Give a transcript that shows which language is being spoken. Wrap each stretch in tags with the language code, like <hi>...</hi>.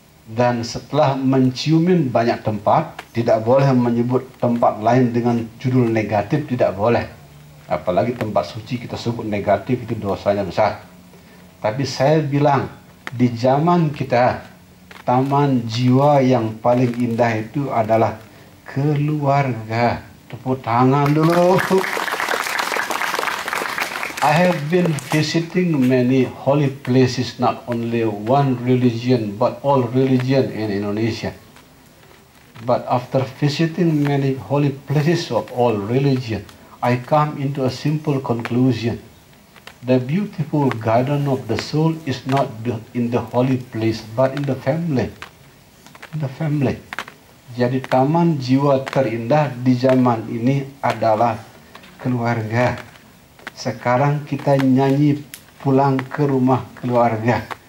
<id>Dan setelah menciumin banyak tempat, tidak boleh menyebut tempat lain dengan judul negatif, tidak boleh. Apalagi tempat suci kita sebut negatif, itu dosanya besar. Tapi saya bilang, di zaman kita, taman jiwa yang paling indah itu adalah keluarga. Tepuk tangan dulu.</id> <en>I have been visiting many holy places, not only one religion, but all religion in Indonesia. But after visiting many holy places of all religion, I come into a simple conclusion. The beautiful garden of the soul is not in the holy place, but in the family. In the family.</en> <id>Jadi taman jiwa terindah di zaman ini adalah keluarga. Sekarang kita nyanyi pulang ke rumah keluarga.</id>